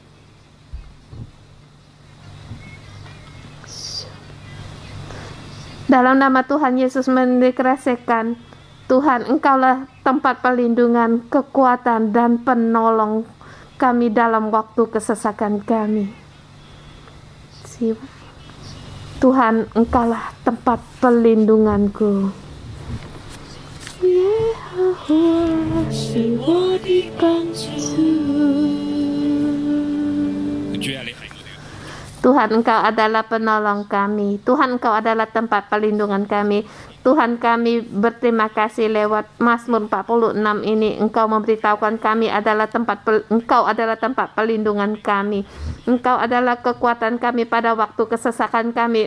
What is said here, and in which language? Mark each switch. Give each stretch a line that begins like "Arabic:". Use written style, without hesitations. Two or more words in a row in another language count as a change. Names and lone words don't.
Indonesian: Dalam nama Tuhan Yesus mendeklarasikan, Tuhan, Engkaulah tempat perlindungan, kekuatan, dan penolong kami dalam waktu kesesakan kami. Tuhan, Engkaulah tempat perlindunganku.
Chinese: Yehovah 是我的帮助。
Indonesian: Tuhan, Engkau adalah penolong kami. Tuhan, Engkau adalah tempat perlindungan kami. Tuhan, kami berterima kasih lewat Mazmur 46 ini. Engkau memberitahukan kami adalah Engkau adalah tempat perlindungan kami. Engkau adalah kekuatan kami pada waktu kesesakan kami.